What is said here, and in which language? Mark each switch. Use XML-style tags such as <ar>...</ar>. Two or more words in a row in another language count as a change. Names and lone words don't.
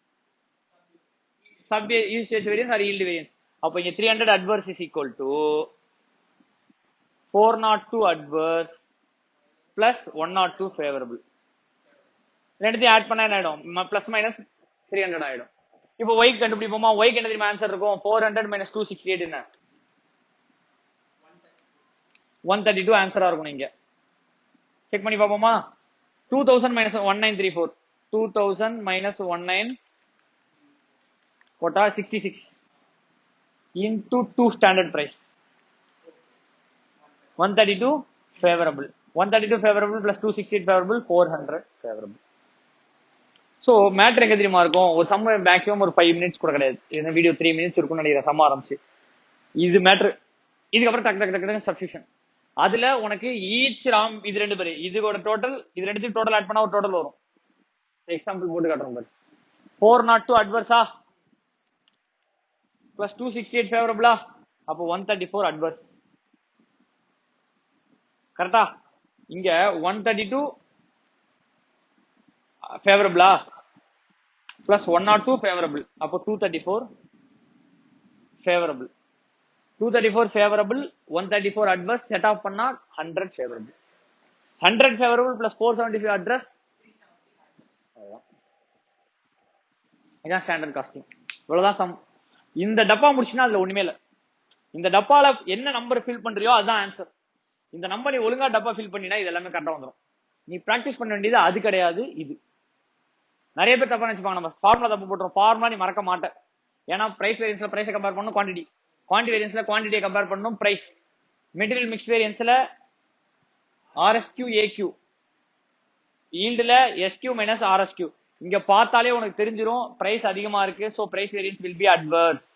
<en>sub usage variance or yield variance</en> <ta>அப்ப இங்க</ta> <en>300 adverse is equal to 402 adverse plus 102 favorable</en> <ta>ரெண்டுத்தையும் ஆட் பண்ணா என்ன ஆயிடும் பிளஸ் மைனஸ் 300 ஆயிடும் இப்போ y கண்டுபிடிப்போமா y க்கு என்ன தெரியுமா ஆன்சர் இருக்கும் 400 minus 268 என்ன 132 ஆன்சரா இருக்கும் இங்க செக் பண்ணி பாப்போமா 2000 minus 1934 2000 minus 19 போட்டா 66 into 2</ta> <en>standard price</en> <ta>132</ta> <en>favorable 132 favorable plus 268 favorable 400 favorable</en> <ta>so மேட்டர் எங்க தெரியுமா இருக்கும் ஒரு</ta> <en>sum maximum</en> <ta>ஒரு 5 minutes கூட கிடையாது இந்த வீடியோ 3 minutes இருக்கும்னு நினைக்கிறேன் சம் ஆரம்பிச்சு இது மேட்டர் இதுக்கு அப்புறம் டக் டக் டக் சப்ஸ்டிடியூஷன் அதுல உனக்கு ஈச் ராம் இது ரெண்டு பேரு இதோட டோட்டல் இது ரெண்டுத்தையும்</ta> <en>total add</en> <ta>பண்ணா ஒரு டோட்டல் வரும் எக்ஸாம்பிள் போட்டு காட்டுறோம் பாரு 402 அட்வர்ஸா</ta> <en>plus 268 favorable</en> <ta>அப்ப 134 adverse கரெக்டா இங்க</ta> <en>132 favorable plus 102 favorable</en> <ta>அப்ப</ta> <en>234 favorable 234 favorable 134 adverse set off</en> <ta>பண்ணா</ta> <en>100 favorable 100 favorable plus 475 adverse</en> <ta>இதான்</ta> <en>standard costing</en> <ta>இவ்வளவுதான் சம் இந்த டப்பா முடிச்சுனா அதுல ஒண்ணுமே இல்ல இந்த டப்பால என்ன</ta> <en>number fill</en> <ta>பண்றியோ அதுதான் ஆன்சர் இந்த நம்பர் நீ ஒழுங்கா டப்பா ஃபில் பண்ணினா இது எல்லாமே கரெக்டா வந்துரும் நீ பிராக்டிஸ் பண்ண வேண்டியது அது கிடையாது இது நிறைய பேர் தப்பா நினைச்சுப்பாங்க நம்ம ஃபார்முலா தப்பு போட்டுறோம் ஃபார்முலா நீ மறக்க மாட்டேன் ஏன்னா</ta> <en>price variance price compare</en> <ta>பண்ணணும்</ta> <en>quantity variance quantity compare</en> <ta>பண்ணணும்</ta> <en>price material mix variance RSQ AQ yield SQ minus RSQ</en> <ta>இங்க பார்த்தாலே உனக்கு தெரிஞ்சிரும் பிரைஸ் அதிகமா இருக்கு</ta> <en>so price variance will be adverse</en>